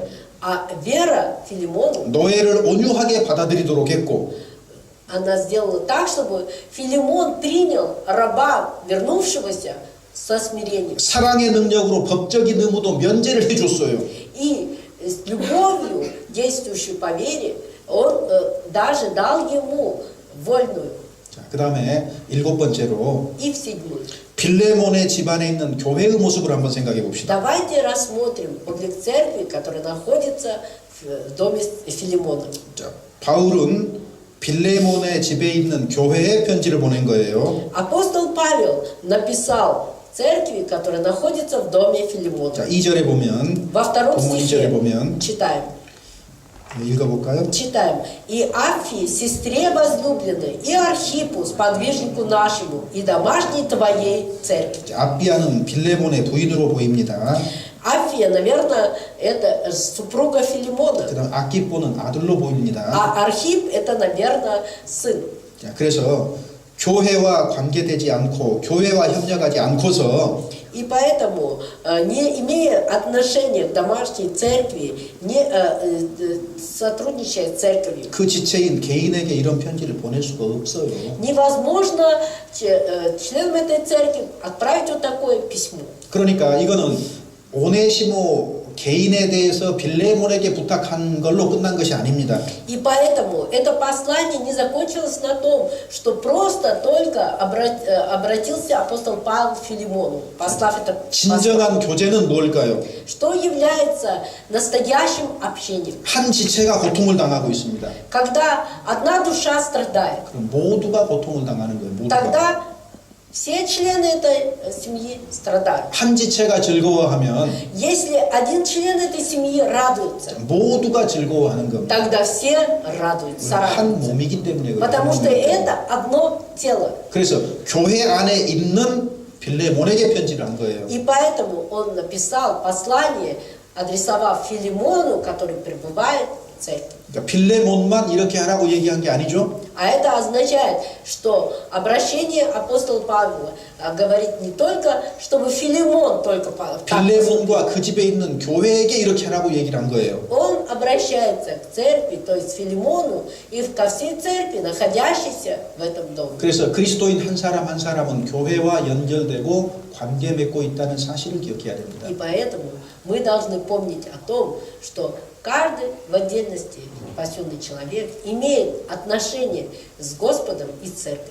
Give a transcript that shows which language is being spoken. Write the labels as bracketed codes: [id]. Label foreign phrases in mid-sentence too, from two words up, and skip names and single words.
[ru] А вера Филимону, [ko] 노예를 온유하게 받아들이도록 했고, [ru] она сделала так, чтобы Филимон принял раба, вернувшегося со смирением. [ko] 사랑의 능력으로 법적인 의무도 면제를 해줬어요. [ru] И с любовью, действующую по вере, он даже дал ему вольную. [ko] 자, 그 다음에 7번째로 [ru] И в седьмую. [ko] 빌레몬의 집안에 있는 교회의 모습을 한번 생각해 봅시다. [ru] Давайте рассмотрим облик церкви, которая находится в доме Филимона. [ko] 자, 바울은 빌레몬의 집에 있는 교회에 편지를 보낸 거예요. [ru] Апостол Павел написал церкви, которая находится в доме [ko] 자, [ru] Филимона. [ko] 2절에 보면 [ru] Во втором [ko] 본문 2절에 [ru] стихе [ko] 보면 [ru] читаем. [ko] 읽어볼까요? [ru] Читаем. «И Афии, сестре возлюбленной, и Архипу, сподвижнику нашему, и домашней твоей церкви». [ko] 자, ап비아는 빌레몬의 부인으로 보입니다. [ru] Афия, наверное, это супруга Филимона. [ko] 그 다음 아키포는 아들로 보입니다. [ru] А Архип, это, наверное, сын. [ko] 자, 그래서 교회와 관계되지 않고 교회와 협력하지 않고서 [ru] И поэтому, не имея отношения к домашней церкви, не сотрудничая с церковью, [ko] 그 지체인 개인에게 이런 편지를 보낼 수가 없어요. [ru] невозможно членам этой церкви отправить вот такое письмо. [ko] 그러니까 이거는 오네시모 개인에 대해서 빌레몬에게 부탁한 걸로 끝난 것이 아닙니다. [ru] И поэтому это послание не закончилось на том, что просто только обратился апостол Павел к Филимону, послав это послание. [ko] 진정한 교제는 뭘까요? [ru] Что является настоящим общением? [ko] 한 지체가 고통을 당하고 있습니다. [ru] Когда одна душа страдает, [ko] 그럼 모두가 고통을 당하는 거예요. 모두가. [ru] тогда все члены этой семьи страдают. [ko] 한 지체가 즐거워하면 [ru] Если один член этой семьи радуется, [ko] 모두가 즐거워하는 겁니다. [ru] тогда все радуются. [ko] 한 몸이기 때문에 그래요. [ru] Потому что это одно тело. [ko] 그래서 교회 안에 있는 빌레몬에게 편지를 한 거예요. [ru] И поэтому он написал послание, адресовав Филимону, который пребывает в церкви. [ko] 그러니까 빌레몬만 이렇게 하라고 얘기한 게 아니죠. [ru] А это означает, что обращение апостола Павла говорит не только, чтобы Филимон только так поступил. [ko] 빌레몬과 그 집에 있는 교회에게 이렇게 하라고 얘기를 한 거예요. [ru] Он обращается к церкви, то есть Филимону, и ко всей церкви, находящейся в этом доме. [ko] 그래서 그리스도인 한 사람 한 사람은 교회와 연결되고 관계 맺고 있다는 사실을 기억해야 됩니다. [ru] И поэтому мы должны помнить о том, что каждый в отдельности спасенный человек имеет отношение с Господом и церковью.